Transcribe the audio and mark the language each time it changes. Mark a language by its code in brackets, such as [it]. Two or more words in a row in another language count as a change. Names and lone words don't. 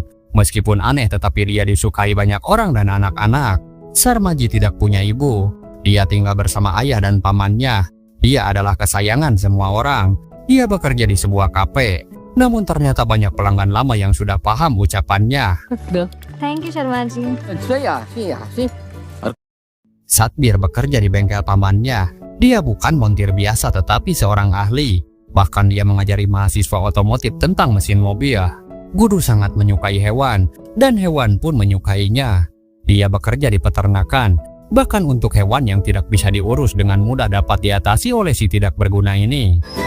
[id] Meskipun aneh tetapi dia disukai banyak orang dan anak-anak. Sarmaji tidak punya ibu. Dia tinggal bersama ayah dan pamannya. Dia adalah kesayangan semua orang. Dia bekerja di sebuah kafe. Namun ternyata banyak pelanggan lama yang sudah paham ucapannya. [en] thank you शर्मा जी। [id] Satbir bekerja di bengkel pamannya. Dia bukan montir biasa tetapi seorang ahli. Bahkan dia mengajari mahasiswa otomotif tentang mesin mobil. Gudu sangat menyukai hewan, dan hewan pun menyukainya. Dia bekerja di peternakan. Bahkan untuk hewan yang tidak bisa diurus dengan mudah dapat diatasi oleh si tidak berguna ini.